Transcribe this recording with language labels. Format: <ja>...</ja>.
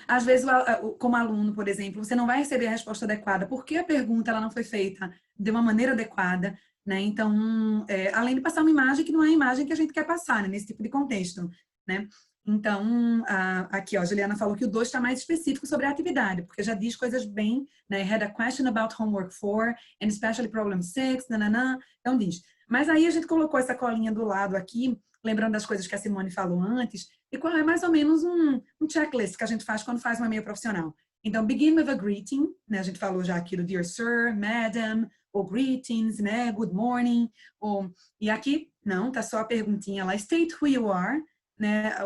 <pt>Às vezes, como aluno, por exemplo, você não vai receber a resposta adequada porque a pergunta ela não foi feita de uma maneira adequada, né? Então, além de passar uma imagem que não é a imagem que a gente quer passar, né, nesse tipo de contexto, né? Então, aqui, ó, a Juliana falou que o 2 está mais específico sobre a atividade, porque já diz coisas bem, né?</pt> <en>Had a question about homework 4 and especially problem 6, nananã.</en> <pt>Então, diz. Mas aí a gente colocou essa colinha do lado aqui, lembrando das coisas que a Simone falou antes, e qual é mais ou menos um checklist que a gente faz quando faz um e-mail profissional. Então,</pt> <en>begin with a greeting,</en> <pt>né? A gente falou já aqui do Dear Sir, Madam, ou greetings, né?</pt> <en>Good morning,</en> <pt>e aqui, não, tá só a perguntinha lá,</pt> <en>state who you are,</en> <pt>né?</pt>